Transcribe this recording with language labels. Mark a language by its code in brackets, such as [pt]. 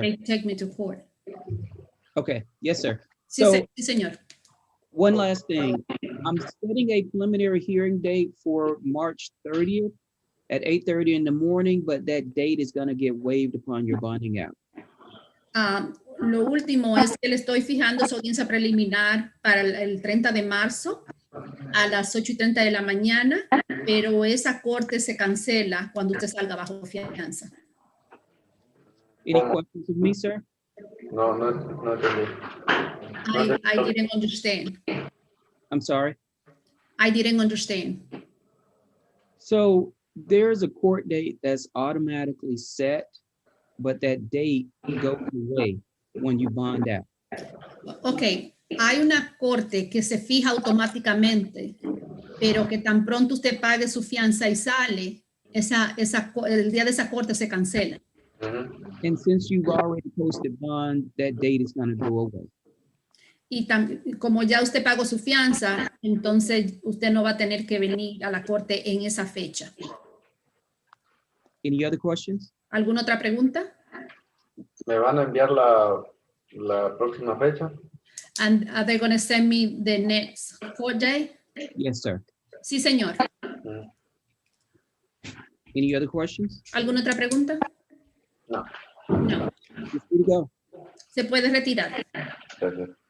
[en] They take me to court. Okay. Yes, sir. [es] Sí, [en] So, [es] sí, señor. [en] one last thing. I'm setting a preliminary hearing date for March 30th at 8:30 in the morning, but that date is going to get waived upon your bonding out. [es] Lo último es que le estoy fijando su audiencia preliminar para el 30 de marzo, a las 8:30 de la mañana, pero esa corte se cancela cuando usted salga bajo fianza. [en] Any questions of me, sir? [es] No, no entendí. [en] I didn't understand. I'm sorry. I didn't understand. So there's a court date that's automatically set, but that date goes away when you bond out. [es] Ok, hay una corte que se fija automáticamente, pero que tan pronto usted pague su fianza y sale, el día de esa corte se cancela. [en] And since you've already posted bond, that date is going to go away. [es] Y como ya usted pagó su fianza, entonces usted no va a tener que venir a la corte en esa fecha. [en] Any other questions? [es] ¿Alguna otra pregunta? ¿Me van a enviar la próxima fecha? [en] And are they going to send me the next court day? Yes, sir. [es] Sí, señor. [en] Any other questions? [es] ¿Alguna otra pregunta? No. [en] No. You're free to go. [es] Se puede retirar. Gracias.